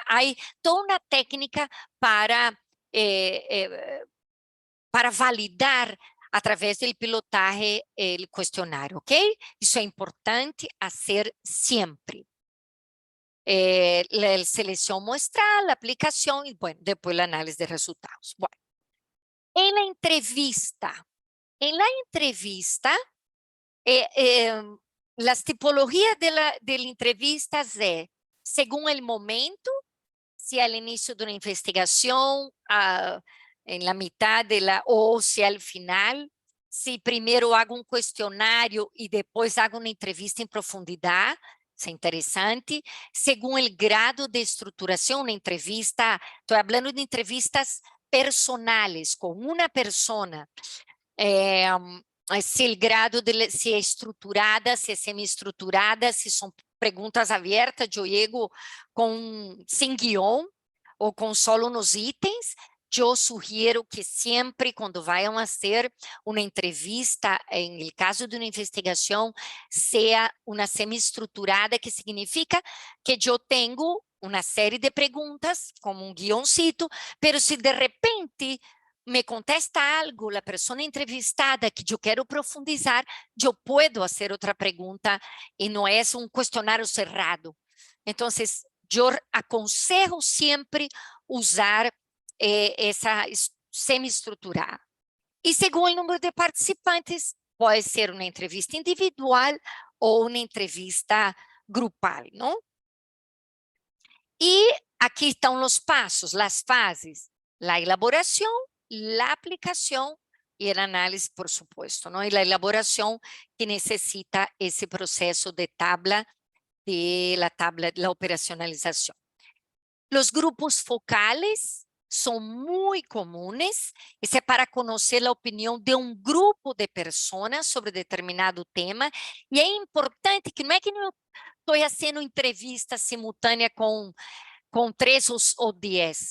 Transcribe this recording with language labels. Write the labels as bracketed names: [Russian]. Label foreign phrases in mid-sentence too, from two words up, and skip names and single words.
[Portuguese] Há toda uma técnica para validar através do pilotaje o questionário, ok? Isso é importante fazer sempre. A seleção muestral, a aplicação e, bueno, depois a análise de resultados. [Spanish] Bueno, em la entrevista, [Portuguese] as tipologias de entrevistas [Spanish] según el momento, si al inicio de una investigación, en la mitad o si al final, si primero hago un cuestionario y después hago una entrevista en profundidad, [Portuguese] isso é interessante. [Spanish] Según el grado de [Portuguese] estruturação, uma entrevista, estou falando de entrevistas personales, com uma persona, se o grado se é estruturada, se é semi-estruturada, se são perguntas abertas, eu chego sem guião ou com solo nos itens, [Spanish] yo sugiero que siempre cuando vayan a hacer una entrevista, en el caso de una investigación, sea una semiestructurada, que significa que yo tengo una serie de preguntas, como un guioncito, pero si de repente me contesta algo la persona entrevistada que yo quiero profundizar, yo puedo hacer otra pregunta y no es un cuestionario cerrado. Entonces, yo aconsejo siempre usar [Portuguese] essa semi-estruturada. E según o número de participantes, pode ser uma entrevista individual ou uma entrevista grupal, não? E aqui estão os passos, as fases, a elaboração, a aplicação e a análise, [Spanish] por supuesto, [Portuguese] não? E a elaboração que necessita esse processo de [Spanish] tabla, de la [Portuguese] operacionalização. Os grupos focales são muito comuns, isso é para conhecer a opinião de um grupo de pessoas sobre determinado tema, e é importante que não é que eu estou fazendo entrevista simultânea com 3 ou 10.